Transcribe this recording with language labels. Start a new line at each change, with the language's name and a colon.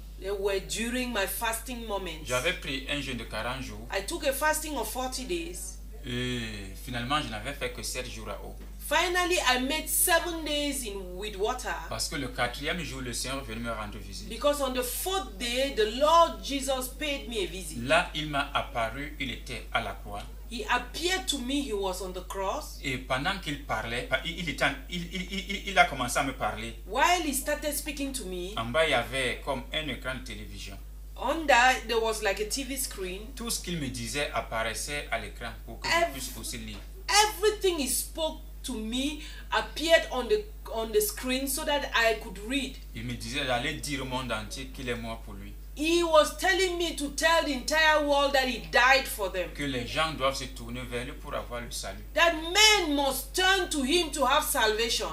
English: They were during my fasting moments.
French: J'avais pris un jeûne de 40 jours
English: I took a fasting of 40 days.
French: et finalement je n'avais fait que 7 jours à eau.
English: Finally, I made 7 days with water.
French: Parce que le 4e jour, le Seigneur est venu me rendre visite.
English: Because on the 4th day, the Lord Jesus paid me a visit.
French: Là, il m'a apparu, il était à la croix.
English: He appeared to me, he was on the cross.
French: Et pendant qu'il parlait, il a commencé à me parler.
English: While he started speaking to me,
French: En bas, il y avait comme un écran de télévision.
English: under there was like a TV screen.
French: Tout ce qu'il me disait apparaissait à l'écran pour que je puisse aussi lire.
English: Everything he spoke to me appeared on the screen so that I could read.
French: Il me disait d'aller dire au monde entier qu'il est mort pour lui.
English: He was telling me to tell the entire world that he died for them.
French: Que les gens doivent se tourner vers lui pour avoir le salut.
English: That men must turn to him to have salvation.